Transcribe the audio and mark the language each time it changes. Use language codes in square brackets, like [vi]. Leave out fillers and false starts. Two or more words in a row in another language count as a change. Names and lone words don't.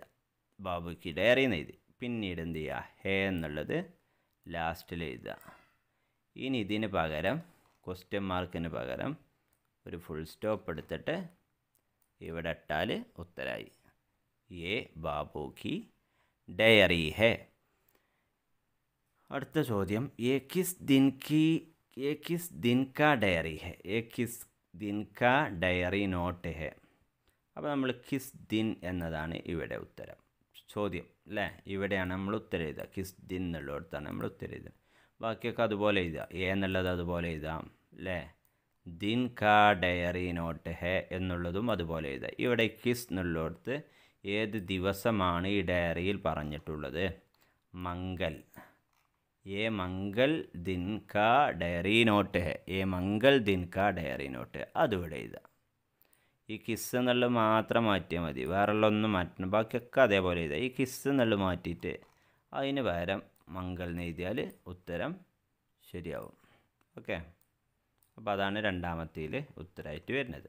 [hi] बाबू की डायरी [ml] എന്ന് എഴുതി. പിന്നീട് എന്ത് ചെയ്യുക? ഹേ എന്നുള്ളത് ലാസ്റ്റിൽ എഴുതുക. ഇനി ഇതിന് പകരം [en] question mark [ml] പകരം ഒരു [en] full stop [ml] എടുത്തിട്ട് ഇവിടെ ഇട്ടാൽ ഉത്തരമായി. [hi] ये बाबू की डायरी है. [ml] അടുത്ത ചോദ്യം, [hi] ये किस दिन का ഡയറി है? ये किस दिन का [en] diary note [hi] है? [ml] അപ്പോൾ നമ്മൾ [hi] किस दिन [ml] എന്നതാണ് ഇവിടെ ഉത്തരം. ചോദ്യം അല്ലേ? ഇവിടെയാണ് നമ്മൾ ഉത്തരം എഴുതുക. [hi] किस दिन [ml] എന്നുള്ളിടത്താണ് നമ്മൾ ഉത്തരം എഴുതുക. ബാക്കിയൊക്കെ അതുപോലെ എഴുതുക. എ എന്നുള്ളത് അതുപോലെ എഴുതാം അല്ലേ? [hi] दिन का डायरी नोट है [ml] എന്നുള്ളതും അതുപോലെ എഴുതുക. ഇവിടെ കിസ് എന്നുള്ളിടത്ത് ഏത് ദിവസമാണ് ഈ ഡയറിയിൽ പറഞ്ഞിട്ടുള്ളത്? മംഗൽ. [hi] ये मंगल दिन का [en] diary note [hi] ഹെ. ये मंगल दिन का [en] diary note. [ml] അതിവിടെ എഴുതുക. ഈ കിസ് എന്നുള്ളത് മാത്രം മാറ്റിയാൽ മതി, വേറെയുള്ളൊന്നും മാറ്റണം. ബാക്കിയൊക്കെ അതേപോലെ എഴുതുക. ഈ കിസ് എന്നുള്ളത് മാറ്റിയിട്ട് അതിന് പകരം മംഗൽ എന്ന് എഴുതിയാൽ ഉത്തരം ശരിയാവും. ഓക്കെ, അപ്പോൾ അതാണ് രണ്ടാമത്തേൽ ഉത്തരമായിട്ട് വരുന്നത്.